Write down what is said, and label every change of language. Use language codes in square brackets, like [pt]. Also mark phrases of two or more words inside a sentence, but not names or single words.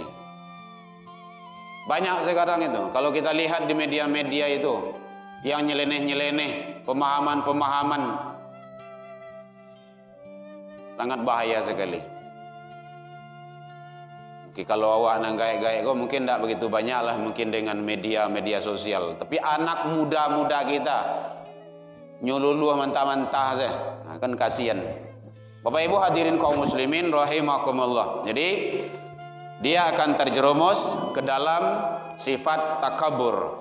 [id] Banyak sekarang itu, kalau kita lihat di media-media itu, yang nyeleneh-nyeleneh, pemahaman-pemahaman, sangat bahaya sekali. [min] Kalau awak nang gaek-gaek kok mungkin tidak begitu banyak lah, mungkin dengan media sosial. [id] Tapi anak muda-muda kita nyululuh mentah-mentah saja, kan kasihan. Bapak Ibu hadirin kaum muslimin rahimakumullah. Jadi dia akan terjerumus ke dalam sifat takabur.